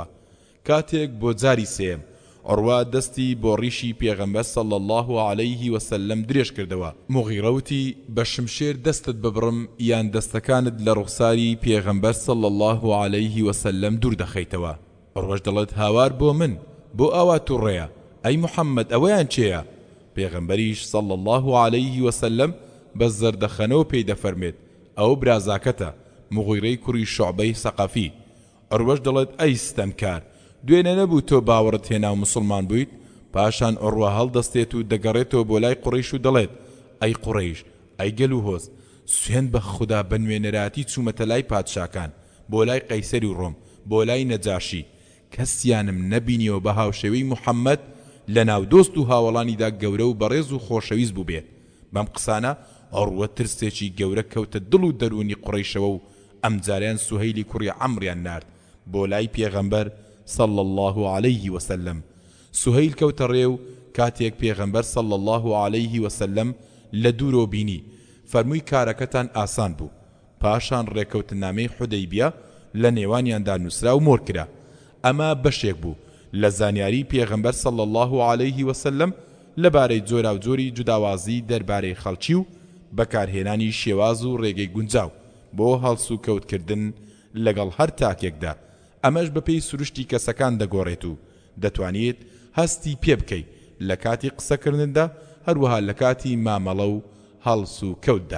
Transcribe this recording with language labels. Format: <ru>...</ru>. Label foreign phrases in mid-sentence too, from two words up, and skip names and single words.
<ckb>کاتێک بۆ جاری سێم عوڕوا دەستی بۆ ڕیشی پێغەمبەر</ckb> <ar>صلی الله عليه وسلم</ar> <ckb>درێژ کردەوە. مغیرە وتی بە شمشێر دەستت ببڕم یان دەستەکانت لە ڕوخساری پێغەمبەر</ckb> <ar>صلی الله عليه وسلم</ar> <ckb>دوور دەخەیتەوە. عوڕوەش دەڵێت هاوار بۆ من بۆ ئاوا تووڕێیە ئەی محەممەد ئەوەیان چێیە؟ پێغەمبەریش</ckb> <ar>صلى الله عليه وسلم</ar> <ckb>بە زەردەخەنەوە پێی دەفەرمێت ئەو برازاکەتە مغیرەی کوڕی شوعبەی سەقەفی. عروەش دەڵێت ئەی ستەمکار، دوێنێ نەبوو تۆ باوەڕت هێنا و مسلمان بوویت؟ پاشان عروە هەڵدەستێت و دەگەڕێتەوە بۆ لای قوڕەیش و دەڵێت ئەی قوڕەیش، ئەی گەل و هۆز، سوێن بە خوددا بە نوێنەراتی چوومەتە لای پادشاکان، بۆ لای قەیسەری و ڕۆم، بۆ لای نەجاشی، کەسیانم نەبینیەوە بە هاوشێوەی محەممەد لە ناو دۆست و هاوڵانیدا گەورە و بەڕێز و خۆشەویست بوو بێت. بەم قسانە ئەڕوە ترسێکی گەورە کەوتە دڵ و دەرونی قوڕەیشەوە و ئەمجاریان سوهەیلی کوڕی عەمریان نارد بۆ لای پێغەمبەر</ckb> <ar>صلى الله عليه وسلم.</ar> <ckb>سوهەیل کەوتە ڕێو کاتێک پێغەمبەر</ckb> <ar>صلى الله عليه وسلم</ar> <ckb>لە دوورۆ بینی، فەرمووی کارەکەتان ئاسان بوو. پاشان ڕێکەوتنامەی حودەیبیە لە نێوانیاندا نووسرا و مۆر کرا. ئەمە بەشێک بوو لە زانیاری پێغەمبەر</ckb> <ar>صلى الله عليه وسلم</ar> <ckb>لەبارەی جۆرا و جۆری جوداوازی دەربارەی خەڵکی و بەکارهێنانی شێواز و ڕێگەی گونجاو بۆ هەڵس و کەوتکردن لەگەڵ هەر تاکێکدا. ئەمەش بەپێی سروشتی کەسەکان دەگۆڕێت و دەتوانیت هەستی پێ بکەیت لە کاتی قسەکردندا، هەروەها لە کاتی مامەڵە و هەڵس و کەوتدا.</ckb>